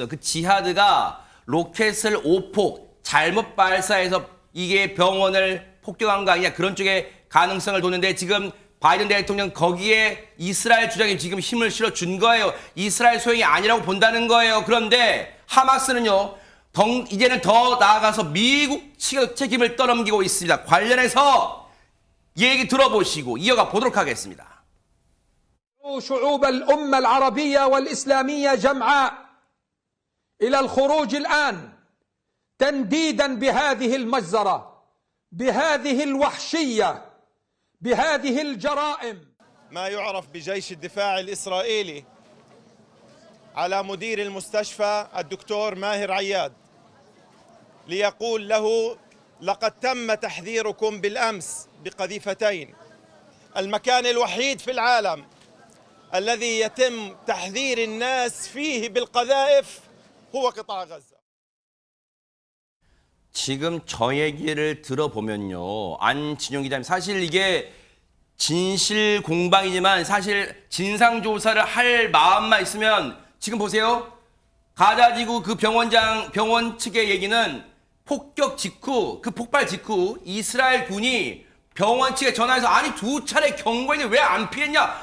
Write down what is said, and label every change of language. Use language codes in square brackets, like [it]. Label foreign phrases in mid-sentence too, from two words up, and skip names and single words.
[ko] 그 지하드가 로켓을 오폭 잘못 발사해서 이게 병원을 폭격한 거 아니냐, 그런 쪽의 가능성을 도는데, 지금 바이든 대통령 거기에 이스라엘 주장이 지금 힘을 실어준 거예요. 이스라엘 소행이 아니라고 본다는 거예요. 그런데 하마스는요, 이제는 더 나아가서 미국 측의 책임을 떠넘기고 있습니다. 관련해서 얘기 들어보시고 이어가 보도록 하겠습니다. [ar] شعوب الأمة العربية والإسلامية جمعاء إلى الخروج الآن تنديدا بهذه المجزرة، بهذه الوحشية، بهذه الجرائم. ما يعرف بجيش الدفاع الإسرائيلي على مدير المستشفى الدكتور ماهر عياد ليقول له: لقد تم تحذيركم بالأمس بقذيفتين. المكان الوحيد في العالم الذي يتم تحذير الناس فيه بالقذائف هو قطاع غزة. [ko] 지금 저 얘기를 들어보면요, 안진용 기자님, 사실 이게 진실 공방이지만 사실 진상 조사를 할 마음만 있으면 지금 보세요. 가자지구 그 병원 측의 얘기는 폭격 직후, 그 폭발 직후 이스라엘 군이 병원 측에 전화해서 아니 2차례 경고했는데 왜 안 피했냐?